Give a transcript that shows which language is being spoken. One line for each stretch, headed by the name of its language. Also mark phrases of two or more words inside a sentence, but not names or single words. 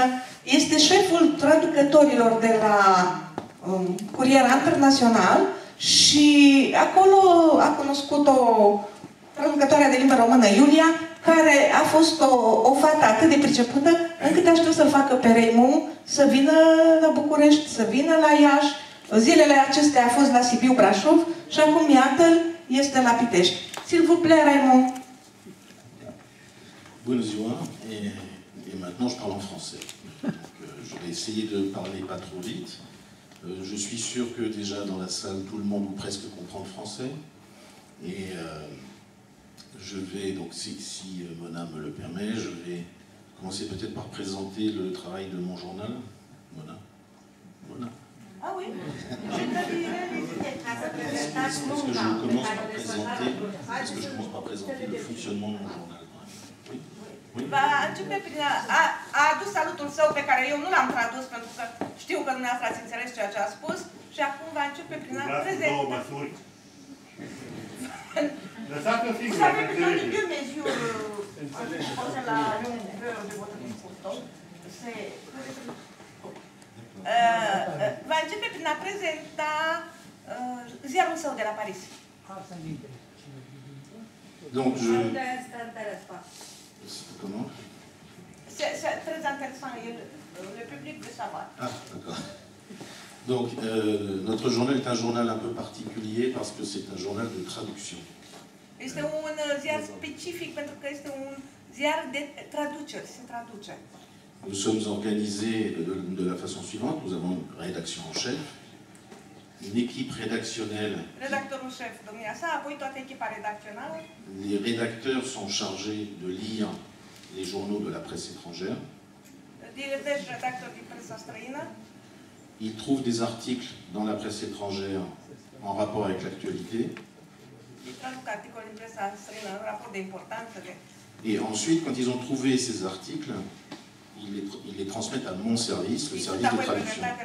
Romanian: Este șeful traducătorilor de la Curier Internațional și acolo a cunoscut o traducătoare de limba română, Iulia, care a fost o fată atât de pricepută, încât a știut să-l facă pe Raymond să vină la București, să vină la Iași. Zilele acestea a fost la Sibiu, Brașov și acum, iată-l, este la Pitești.
French: S'il vous plaît, Raymond.
Romanian: Bună ziua,
French: et maintenant je parle en français. Je vais essayer de parler pas trop vite. Je suis sûr que déjà dans la salle, tout le monde ou presque comprend le français. Et je vais, donc si Mona me le permet, je vais commencer peut-être par présenter le travail de mon journal. Mona. Mona. Ah oui. Est-ce que je commence par présenter le fonctionnement de mon journal?
Romanian: Va începe prin a adus salutul său pe care eu nu l-am tradus pentru că știu că dumneavoastră ați înțeles ceea ce a spus și acum va începe prin a prezenta. Lăsați-o fiind,
French: Vous savez, plutôt de deux mesures posées la longueur de votre discours.
Romanian: Va începe prin a prezenta ziarul său de la Paris.
French: Donc je... Comment? C'est très intéressant, le public veut savoir. Ah, d'accord. Donc, notre journal est un journal un peu particulier parce que c'est un journal de traduction.
Romanian: Este un ziar specific pentru că este un ziar de traduceri, se traduce.
French: Nous sommes organisés de la façon suivante. Nous avons une rédaction en chef, une équipe rédactionnelle.
Romanian: Redactorul șef, domnia sa, apoi toată echipa redacțională.
French: Les rédacteurs sont chargés de lire les journaux de la presse étrangère.
Romanian: Deci redactori din presa străină.
French: Ils trouvent des articles dans la presse étrangère en rapport avec l'actualité. Et ensuite, quand ils ont trouvé ces articles, ils les transmettent à mon service, le service de traduction.